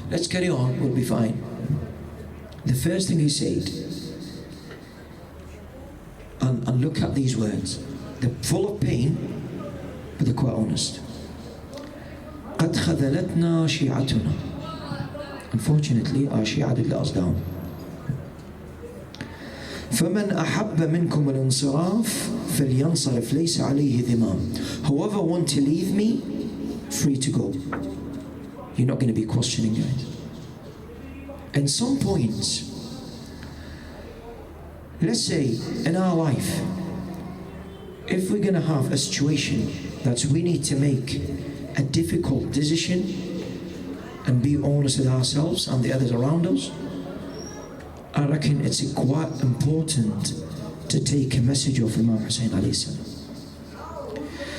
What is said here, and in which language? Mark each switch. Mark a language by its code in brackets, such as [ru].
[en] Let's carry on, we'll be fine. The first thing he said, and look at these words, they're full of pain, but they're quite honest. [ar] قد خذلتنا شيعتنا. [en] Unfortunately, our Shia did let us down. [ar] فمن أحب منكم الانصراف فلينصرف ليس عليه ذمام. [en] Whoever want to leave me, free to go. You're not going to be questioning, guys. And some points, let's say in our life, if we're going to have a situation that we need to make a difficult decision and be honest with ourselves and the others around us, I reckon it's quite important to take a message of Imam Hussein alayhi salam.